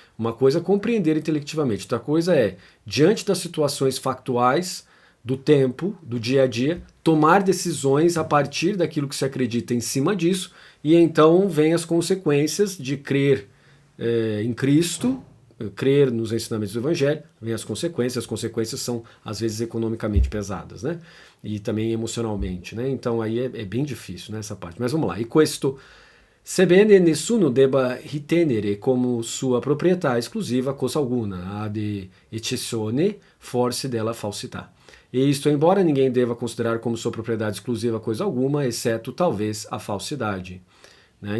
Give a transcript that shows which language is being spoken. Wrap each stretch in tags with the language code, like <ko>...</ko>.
<pt>Uma coisa é compreender intelectivamente, outra coisa é, diante das situações factuais do tempo, do dia a dia, tomar decisões a partir daquilo que se acredita em cima disso, e então vem as consequências de crer em Cristo, crer nos ensinamentos do Evangelho, vem as consequências são às vezes economicamente pesadas, né? E também emocionalmente, né? Então aí é bem difícil, né, essa parte. Mas vamos lá.</pt> <it>E questo, sebbene nessuno debba ritenere como sua proprietà esclusiva cosa alguna, ad eccezione forse della falsità.</it> <pt>E isto, embora ninguém deva considerar como sua propriedade exclusiva coisa alguma, exceto talvez a falsidade. Né?</pt>